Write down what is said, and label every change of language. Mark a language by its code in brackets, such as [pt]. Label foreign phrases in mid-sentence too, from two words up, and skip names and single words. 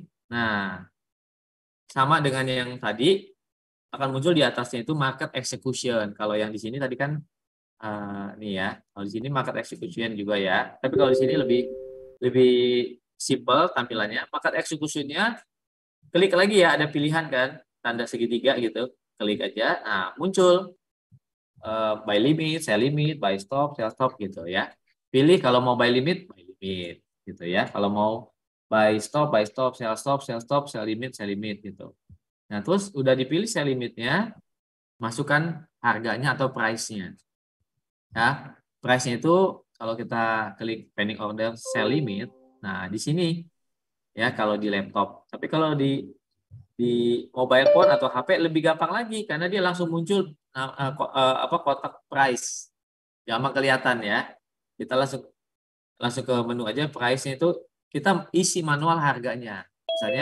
[id] Nah, sama dengan yang tadi akan muncul di atasnya itu [en] market execution. [id] Kalau yang di sini tadi kan nih ya, kalau di sini [en] market execution [id] juga ya. Tapi kalau di sini lebih simple tampilannya. [en] Market execution- [id] nya klik lagi ya, ada pilihan kan, tanda segitiga gitu. Klik aja. Nah, muncul [en] buy limit, sell limit, buy stop, sell stop [id] gitu ya. Pilih kalau mau [en] buy limit [id] gitu ya. Kalau mau [en] buy stop, sell stop, sell limit [id] gitu. Nah, terus udah dipilih [en] sell limitnya, [id] masukkan harganya atau price-nya. Ya, price-nya itu kalau kita klik [en] pending order sell limit, [id] nah di sini ya kalau di laptop. Tapi kalau di [en] mobile phone [id] atau HP lebih gampang lagi karena dia langsung muncul kotak price. Gampang kelihatan ya. Kita langsung ke menu aja, price-nya itu kita isi manual harganya.